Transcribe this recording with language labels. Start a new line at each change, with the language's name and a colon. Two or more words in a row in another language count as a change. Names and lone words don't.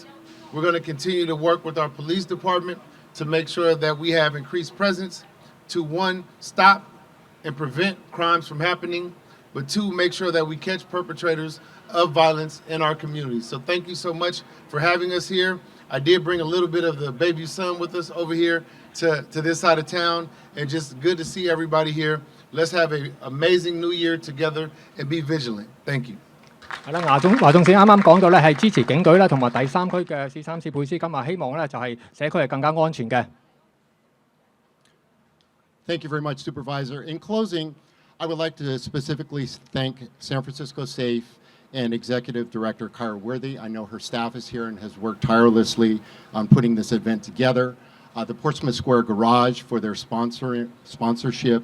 English: We're going to continue to work with our police department to make sure that we have increased presence to, one, stop and prevent crimes from happening, but two, make sure that we catch perpetrators of violence in our communities. So thank you so much for having us here. I did bring a little bit of the baby son with us over here to this side of town, and just good to see everybody here. Let's have an amazing new year together and be vigilant. Thank you.
Cantonese: 係啦，華仲線啱啱講到咧係支持警隊啦，同埋第三區嘅試三試配斯，今日希望咧就係社區係更加安全嘅。
English: Thank you very much, Supervisor. In closing, I would like to specifically thank San Francisco Safe and Executive Director Kyra Worthy. I know her staff is here and has worked tirelessly on putting this event together. The Portsmouth Square Garage for their sponsorship.